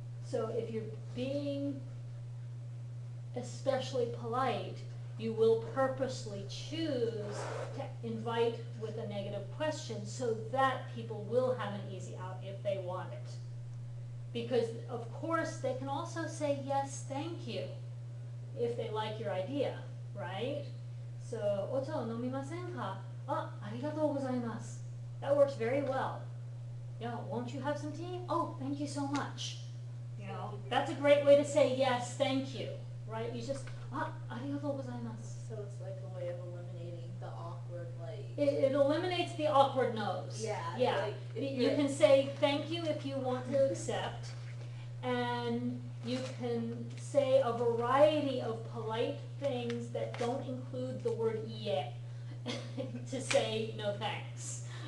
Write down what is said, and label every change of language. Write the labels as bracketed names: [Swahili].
[English] So if you're being especially polite, you will purposely choose to invite with a negative question so that people will have an easy out if they want it. Because of course, they can also say yes, thank you, if they like your idea, right? [Japanese] So, お茶を飲みませんか?ありがとうございます. [English] That works very well. You know, won't you have some tea? Oh, thank you so much. You know, that's a great way to say yes, thank you, right? You just, [Japanese] ありがとうございます. [English] So it's like a way of eliminating the awkward, like. It eliminates the awkward no's. Yeah, Yeah. like, if You you're- can say thank you if you want to accept, and you can say a variety of polite things that don't include the word yeah to say no thanks.